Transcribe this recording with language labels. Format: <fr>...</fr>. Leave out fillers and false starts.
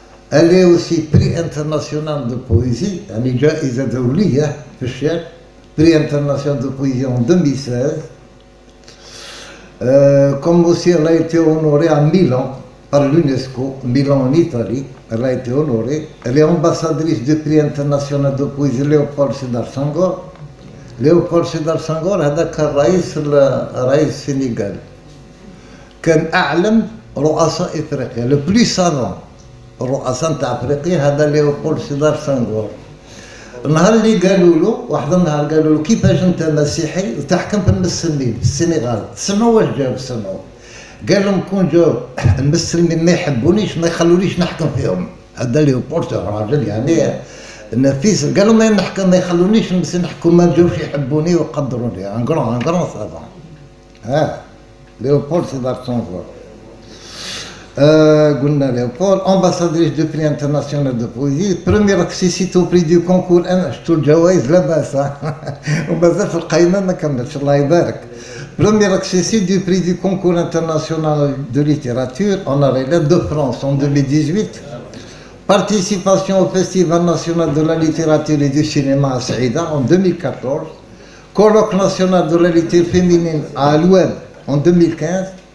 <fr>Elle est aussi prix international de poésie,</fr> <ar>يعني جائزة دولية في الشعر،</ar> <fr>prix international de poésie en 2016. Comme aussi elle a été honorée à Milan par l'UNESCO, Milan en Italie, elle a été honorée. Elle est ambassadrice du prix international de poésie Léopold Sédar Senghor.</fr> <ar>Léopold Sédar Senghor هذاك رئيس السنغال، كان أعلم رؤساء إفريقيا،</ar> <fr>le plus savant</fr> <ar>الرؤساء نتاع افريقيا هذا ليوبولد سيدار سانغور. النهار اللي قالوا له، واحد النهار قالوا له كيفاش انت مسيحي وتحكم في المسلمين في السنغال؟ تسمعوا واش جاوب؟ سمعوا. قال لهم كون جاوب المسلمين ما يحبونيش ما يخلونيش نحكم فيهم. هذا ليوبولد راجل يعني نفيس، قال لهم ما نحكم ما يخلونيش المسلمين نحكم، ما جاوش يحبوني ويقدروني.</ar> <fr>ان كرون سافون.</fr> <ar>ها ليوبولد سيدار سانغور. قلنا</ar> <fr>ليوبول، ambassadrice du prix international de poésie، première accessite au prix du concours.</fr> <ar>انا شفتوا الجوائز لاباس ومازال في القايمه ما كملتش الله يبارك.</ar> <fr>première accessite du prix du concours international de littérature en Arélène de France en 2018. Participation au Festival national de la littérature et du cinéma à Saïda en 2014. Colloque national de la littérature féminine à Aloued en 2015.</fr>